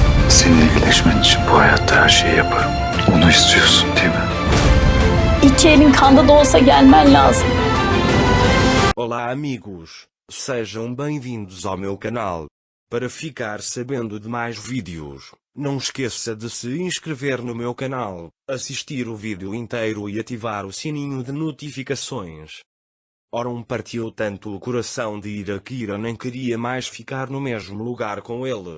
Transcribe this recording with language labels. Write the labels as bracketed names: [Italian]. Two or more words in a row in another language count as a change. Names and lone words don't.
[Turkish] Seninle iyileşmen için bu hayatta her şeyi yaparım. Onu istiyorsun değil mi? İki elin kanda da olsa gelmen lazım. [Portuguese] Olá amigos, sejam bem-vindos ao meu canal. Para ficar sabendo de mais vídeos, não esqueça de se inscrever no meu canal, assistir o vídeo inteiro e ativar o sininho de notificações. Orum partiu tanto o coração de Ira que Ira nem queria mais ficar no mesmo lugar com ele.